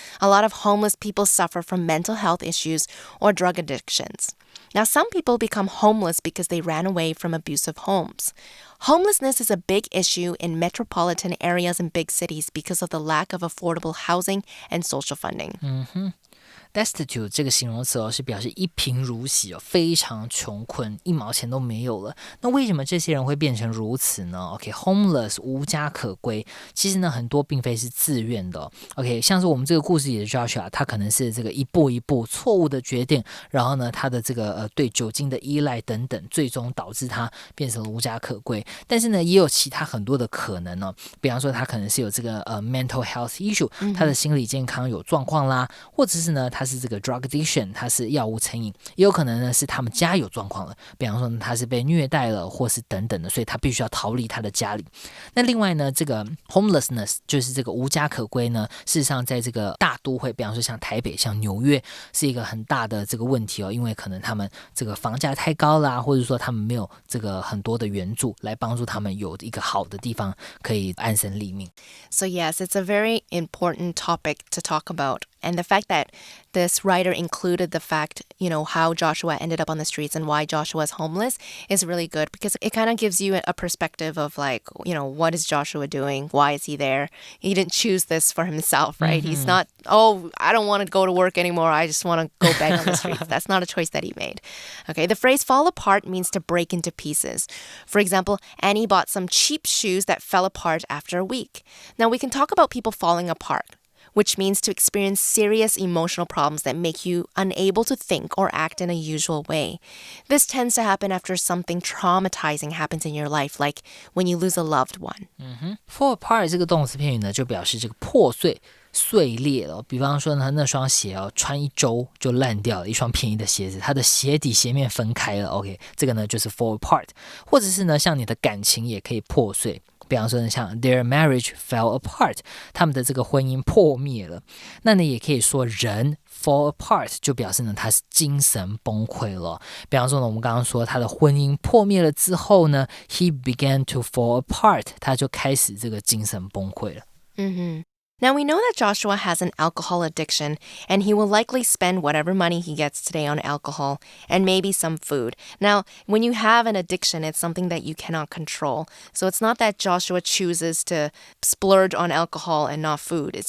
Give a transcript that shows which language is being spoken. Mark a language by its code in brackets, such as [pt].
[en] A lot of homeless people suffer from mental health issues or drug addictions. Now, some people become homeless because they ran away from abusive homes. Homelessness is a big issue in metropolitan areas and big cities because of the lack of affordable housing and social funding. [zh] Destitute 这个形容词是表示一贫如洗非常穷困，一毛钱都没有了。那为什么这些人会变成如此呢 ？OK，homeless 无家可归，其实呢很多并非是自愿的。 OK， 像是我们这个故事里的 Joshua， 他可能是这个一步一步错误的决定，然后呢他的这个对酒精的依赖等等，最终导致他变成了无家可归。但是呢也有其他很多的可能哦，比方说他可能是有这个 mental health issue，他的心理健康有状况啦，或者是呢他是这个 drug addiction，他是药物成瘾，也有可能呢是他们家有状况了，比方说呢他是被虐待了，或是等等的，所以他必须要逃离他的家里。那另外呢，这个 homelessness 就是这个无家可归呢，事实上在这个大都会，比方说像台北、像纽约，是一个很大的这个问题哦，因为可能他们这个房价太高啦，或者说他们没有这个很多的援助来帮助他们有一个好的地方可以安身立命。 [en] So yes, it's a very important topic to talk about. And the fact that this writer included the fact, how Joshua ended up on the streets and why Joshua is homeless is really good because it kind of gives you a perspective of what is Joshua doing? Why is he there? He didn't choose this for himself, right? Mm-hmm. He's not, I don't want to go to work anymore. I just want to go beg on the streets. That's not a choice that he made. Okay, the phrase fall apart means to break into pieces. For example, Annie bought some cheap shoes that fell apart after a week. Now, we can talk about people falling apart, which means to experience serious emotional problems that make you unable to think or act in a usual way. This tends to happen after something traumatizing happens in your life, like when you lose a loved one. [zh] Fall apart 这个动词片语呢，就表示这个破碎、碎裂了。比方说呢，那双鞋穿一周就烂掉了，一双便宜的鞋子，它的鞋底鞋面分开了。 OK， 这个呢就是 fall apart， 或者是呢，像你的感情也可以破碎。比方说呢，像 their marriage fell apart，他们的这个婚姻破灭了。那你也可以说人 fall apart， 就表示呢他是精神崩溃了。比方说呢，我们刚刚说他的婚姻破灭了之后呢 ， he began to fall apart，他就开始这个精神崩溃了。 [en] Now, we know that Joshua has an alcohol addiction, and he will likely spend whatever money he gets today on alcohol and maybe some food. Now, when you have an addiction, it's something that you cannot control. So it's not that Joshua chooses to splurge on alcohol and not food.